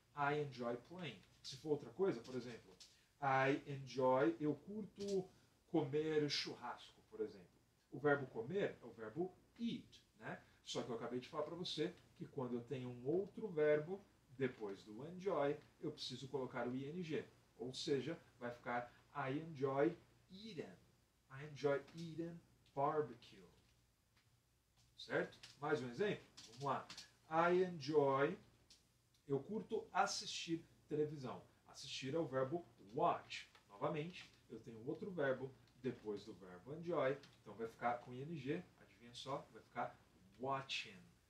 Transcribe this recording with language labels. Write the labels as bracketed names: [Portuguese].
[English] I enjoy playing. [Portuguese] Se for outra coisa, por exemplo, [English] I enjoy, [Portuguese] eu curto comer churrasco, por exemplo. O verbo comer é o verbo eat, né? Só que eu acabei de falar para você que quando eu tenho um outro verbo depois do enjoy, eu preciso colocar o ing. Ou seja, vai ficar [English] I enjoy eating. I enjoy eating barbecue. [Portuguese] Certo? Mais um exemplo? Vamos lá. [English] I enjoy, [Portuguese] eu curto assistir televisão. Assistir é o verbo watch. Novamente, eu tenho outro verbo depois do verbo enjoy, então vai ficar com ing, adivinha só, vai ficar watching.